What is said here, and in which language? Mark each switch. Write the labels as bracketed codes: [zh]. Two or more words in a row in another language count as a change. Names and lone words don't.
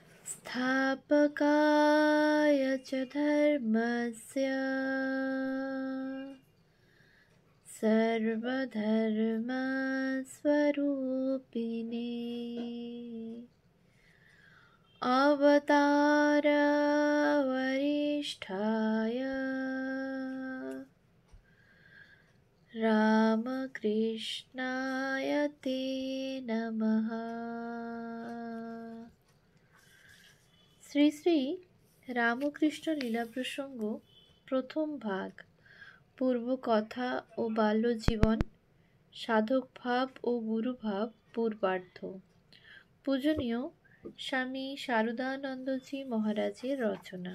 [sa] स्थापकाय च धर्मस्य सर्वधर्मस्वरूपिणे अवतारवरिष्ठाय रामकृष्णाय ते नमः। [bn] শ্রী শ্রী রামকৃষ্ণ লীলা প্রসঙ্গ প্রথম ভাগ, পূর্ব কথা ও বাল্যজীবন, সাধক ভাব ও গুরুভাব পূর্বার্ধ। পূজনীয় স্বামী শারদানন্দজি মহারাজের রচনা।